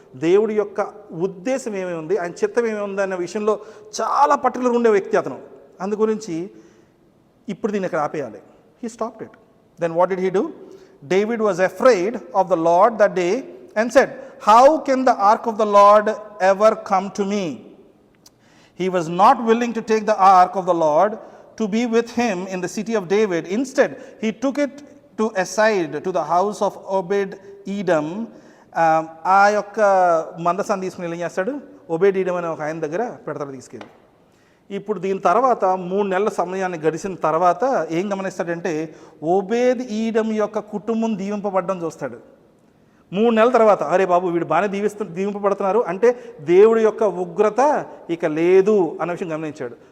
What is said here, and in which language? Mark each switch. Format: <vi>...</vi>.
<te>దేవుడి యొక్క ఉద్దేశం ఏమేమి ఉంది, ఆయన చిత్తం ఏమేమి ఉంది అన్న విషయంలో చాలా పర్టికులర్గా ఉండే వ్యక్తి అతను. అందు గురించి ఇప్పుడు దీన్ని ఇక్కడ ఆపేయాలి.</te> <en>He stopped it. Then what did he do? David was afraid of the Lord that day and said, how can the ark of the Lord ever come to me? He was not willing to take the ark of the Lord to be with him in the city of David. Instead, he took it to aside to the house of Obed-Edom.</en> <te>ఆ యొక్క మందసాన్ని తీసుకుని ఏం చేస్తాడు? Obed-Edom అనే ఒక ఆయన దగ్గర పెడతాడు తీసుకెళ్ళి. ఇప్పుడు దీని తర్వాత 3 నెలల సమయాన్ని గడిచిన తర్వాత ఏం గమనిస్తాడంటే, ఓబేద్-ఈదోము యొక్క కుటుంబం దీవింపబడడం చూస్తాడు. 3 నెలల తర్వాత, అరే బాబు వీడు బాగానే దీవింపబడుతున్నారు అంటే దేవుడి యొక్క ఉగ్రత ఇక లేదు అన్న విషయం గమనించాడు.</te>